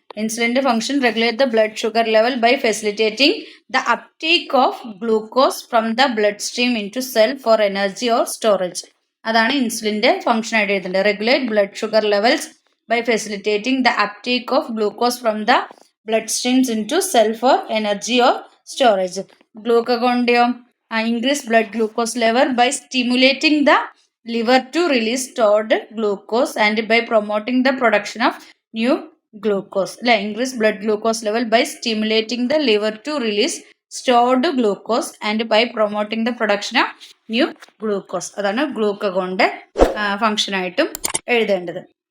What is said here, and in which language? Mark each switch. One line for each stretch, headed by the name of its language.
English: ഇൻസുലിൻ്റെ function regulate the blood sugar level by facilitating the uptake of glucose from the blood stream into cell for energy or storage.
Malayalam: അതാണ് ഇൻസുലിൻ്റെ function ആയിട്ട് എഴുതേണ്ടത്.
English: Regulate blood sugar levels by facilitating the uptake of glucose from the blood streams into cell for energy or storage. ഗ്ലൂക്കഗോണിൻ്റെയോ increase blood glucose level by stimulating the liver to release stored glucose and by promoting the production of new glucose. Increase blood glucose level by stimulating the liver to release stored glucose and by promoting the production of new glucose.
Malayalam: അതാണ് ഗ്ലൂക്കഗോണിൻ്റെ function ആയിട്ടും എഴുതേണ്ടത്.